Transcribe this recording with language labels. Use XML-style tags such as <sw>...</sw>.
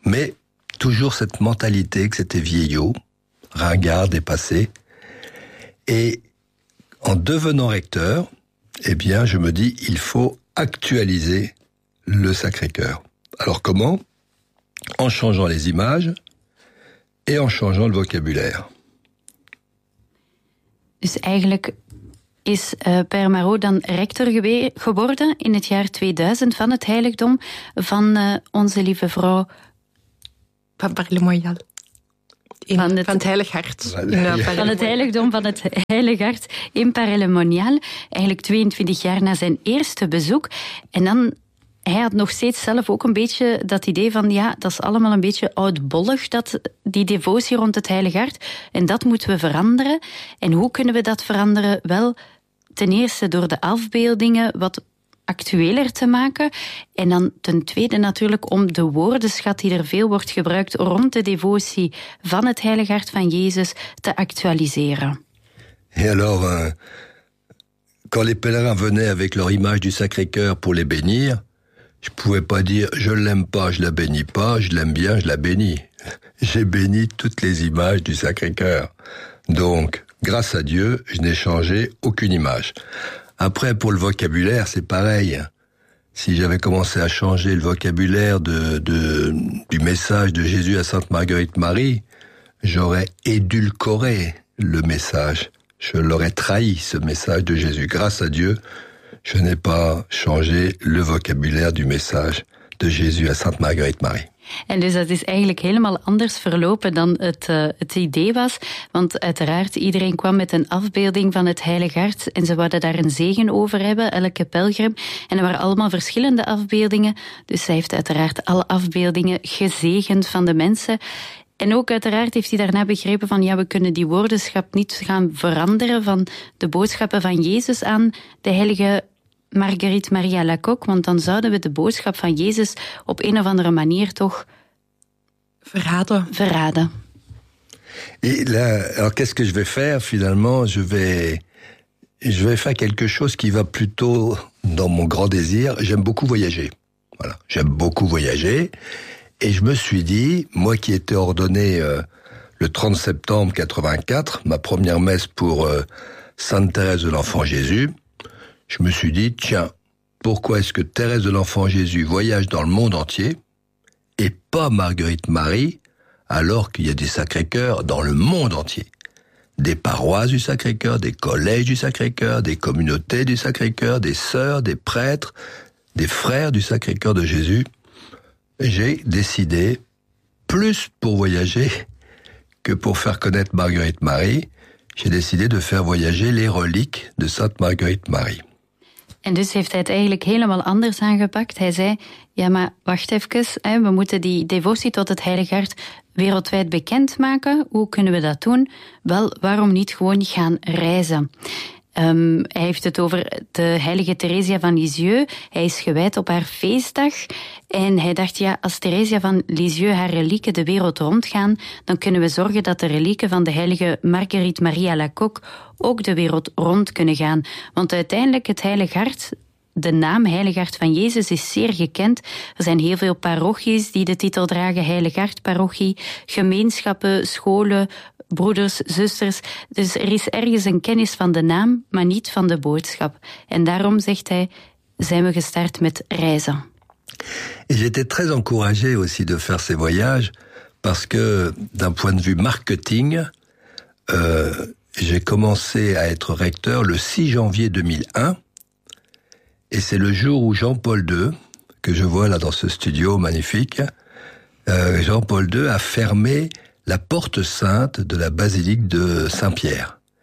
<fr>Mais toujours cette mentalité que c'était vieillot, ringard, dépassé. Et en devenant recteur, eh bien, je me dis, il faut actualiser le Sacré-Cœur. Alors comment ? En changeant les images et en changeant le vocabulaire.</fr> <nl>Dus eigenlijk is Père Marot dan rector geworden in het jaar 2000 van het heiligdom van onze lieve vrouw van Paray le Monial. Van het Heilig Hart. Van het heiligdom van het Heilig Hart in Paray le Monial. Eigenlijk 22 jaar na zijn eerste bezoek. En dan, hij had nog steeds zelf ook een beetje dat idee van ja, dat is allemaal een beetje oudbollig, dat die devotie rond het Heilig Hart. En dat moeten we veranderen. En hoe kunnen we dat veranderen? Wel, ten eerste door de afbeeldingen wat actueler te maken. En dan ten tweede natuurlijk om de woordenschat die er veel wordt gebruikt rond de devotie van het Heilig Hart van Jezus te actualiseren.</nl> <fr>Et alors, quand les pèlerins venaient avec leur image du Sacré-Cœur pour les bénir, je pouvais pas dire je l'aime pas, je la bénis pas, je l'aime bien, je la bénis. J'ai béni toutes les images du Sacré-Cœur. Donc, grâce à Dieu, je n'ai changé aucune image. Après, pour le vocabulaire, c'est pareil. Si j'avais commencé à changer le vocabulaire du message de Jésus à Sainte Marguerite Marie, j'aurais édulcoré le message. Je l'aurais trahi, ce message de Jésus. Grâce à Dieu, je n'ai pas changé le vocabulaire du message de Jésus à Sainte Marguerite Marie.</fr> <nl>En dus dat is eigenlijk helemaal anders verlopen dan het idee was. Want uiteraard, iedereen kwam met een afbeelding van het Heilige Hart en ze wouden daar een zegen over hebben, elke pelgrim. En er waren allemaal verschillende afbeeldingen. Dus zij heeft uiteraard alle afbeeldingen gezegend van de mensen. En ook uiteraard heeft hij daarna begrepen van ja, we kunnen die woordenschap niet gaan veranderen van de boodschappen van Jezus aan de heilige Marguerite Maria Lacoque, want dan zouden we de boodschap van Jezus op een of andere manier toch verraden.</nl> <fr>Et là, alors qu'est-ce que je vais faire finalement? Je vais faire quelque chose qui va plutôt dans mon grand désir. J'aime beaucoup voyager. Voilà, j'aime beaucoup voyager. Et je me suis dit, moi qui étais ordonné le 30 septembre 84, ma première messe pour Sainte Thérèse de l'Enfant Jésus, je me suis dit, tiens, pourquoi est-ce que Thérèse de l'Enfant Jésus voyage dans le monde entier et pas Marguerite Marie, alors qu'il y a des Sacré-Cœurs dans le monde entier? Des paroisses du Sacré-Cœur, des collèges du Sacré-Cœur, des communautés du Sacré-Cœur, des sœurs, des prêtres, des frères du Sacré-Cœur de Jésus. J'ai décidé, plus pour voyager que pour faire connaître Marguerite Marie, j'ai décidé de faire voyager les reliques de Sainte Marguerite Marie.</fr> <nl>En dus heeft hij het eigenlijk helemaal anders aangepakt. Hij zei, ja maar wacht even, hè, we moeten die devotie tot het Heilige Hart wereldwijd bekend maken. Hoe kunnen we dat doen? Wel, waarom niet gewoon gaan reizen? Hij heeft het over de heilige Theresia van Lisieux. Hij is gewijd op haar feestdag. En hij dacht, ja, als Theresia van Lisieux haar relieken de wereld rondgaan, dan kunnen we zorgen dat de relieken van de heilige Marguerite Maria Lacocque ook de wereld rond kunnen gaan. Want uiteindelijk, het Heilig Hart, de naam Heilig Hart van Jezus, is zeer gekend. Er zijn heel veel parochies die de titel dragen, Heilig Hart parochie, gemeenschappen, scholen, broeders, zusters. Dus er is ergens een kennis van de naam, maar niet van de boodschap. En daarom, zegt hij, zijn we gestart met reizen.</nl> <fr>Et j'étais très encouragé aussi de faire ces voyages, parce que d'un point de vue marketing, j'ai commencé à être recteur le 6 janvier 2001. Et c'est le jour où Jean-Paul II, que je vois là dans ce studio magnifique, Jean-Paul II a fermé la porte sainte de la basilique de Saint-Pierre.</fr>